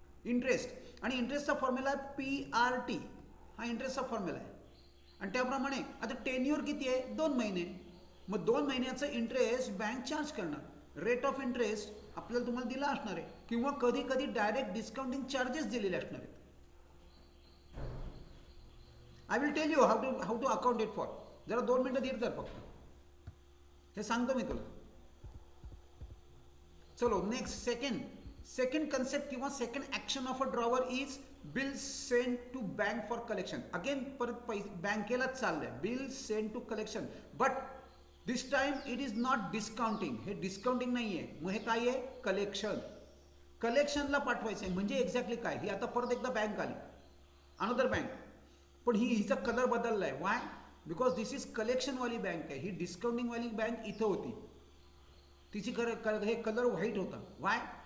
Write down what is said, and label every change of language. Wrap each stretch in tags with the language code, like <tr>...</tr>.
<mr>Interest, आणि इंटरेस्टचा formula आहे PRT. हा इंटरेस्टचा फॉर्म्युला आहे. आणि त्याप्रमाणे आता टेन्युअर किती आहे? 2 महिने. मग 2 महिन्याचं इंटरेस्ट बँक चार्ज करणार. रेट ऑफ इंटरेस्ट आपल्याला तुम्हाला दिला असणार आहे किंवा कधी कधी डायरेक्ट डिस्काउंटिंग चार्जेस दिलेले असणार आहेत.</mr> <en>I will tell you how to account it for.</en> <mr>जरा 2 मिनिटं धीर धर फक्त, हे सांगतो मी तुला.</mr> <en>चलो next. Second concept किंवा second action of a drawer is bill send to bank for collection.</en> <mr>Again परत बँकेलाच चाललंय.</mr> <en>Bill send to collection, but this time it is not discounting.</en> <mr>हे डिस्काउंटिंग नाही आहे. मग हे काय आहे? कलेक्शन. कलेक्शनला पाठवायचं आहे. म्हणजे एक्झॅक्टली काय? ही आता परत एकदा बँक आली,</mr> <en>another bank,</en> <mr>पण हिचा कलर बदलला आहे.</mr> <en>Why? Because this is</en> <mr>कलेक्शनवाली bank आहे. ही डिस्काउंटिंगवाली बँक इथं होती, तिची हे कलर व्हाईट होता.</mr> <en>Why?</en>